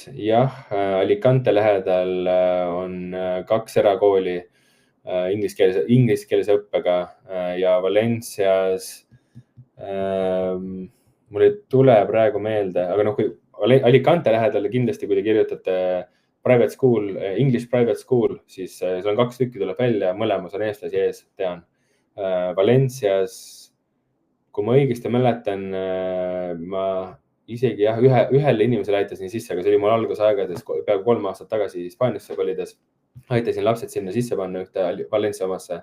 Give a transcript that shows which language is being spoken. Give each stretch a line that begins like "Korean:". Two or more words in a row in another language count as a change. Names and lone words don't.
Estonian: Jah, Alicante lähedal on 2 erakooli ingliskeelse õppega ja Valencias mul ei tule praegu meelde, aga kui Alicante lähedal kindlasti, kui te kirjutate
English: private school, English private school,
Estonian: siis seal on 2 tükki tuleb välja, mõlemas on eestlasi ees, tean. Valencias, kui ma õigesti mäletan, ma isegi ühele inimesele aitasin sisse, aga see oli mul algusaegades peaaegu 3 aastat tagasi Hispaaniasse kolides. Aitasin lapsed sinna sisse panna ühte Valencia omasse.